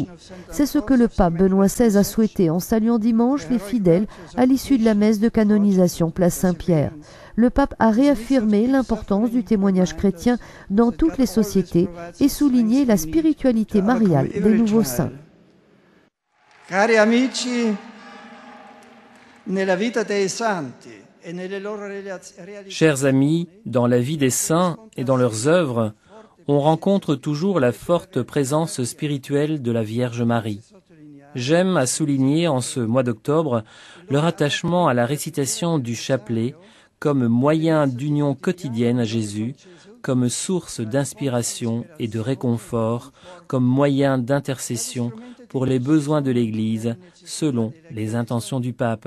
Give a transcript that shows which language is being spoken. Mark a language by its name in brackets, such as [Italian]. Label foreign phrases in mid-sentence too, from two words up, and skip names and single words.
[French] C'est ce que le pape Benoît XVI a souhaité en saluant dimanche les fidèles à l'issue de la messe de canonisation place Saint-Pierre. Le pape a réaffirmé l'importance du témoignage chrétien dans toutes les sociétés et souligné la spiritualité mariale des nouveaux saints. [Italian] Cari amici, nella vita dei santi e nelle loro realizzazioni. [French] Chers amis, dans la vie des saints et dans leurs œuvres, on rencontre toujours la forte présence spirituelle de la Vierge Marie. J'aime à souligner en ce mois d'octobre leur attachement à la récitation du chapelet comme moyen d'union quotidienne à Jésus, comme source d'inspiration et de réconfort, comme moyen d'intercession pour les besoins de l'Église, selon les intentions du pape.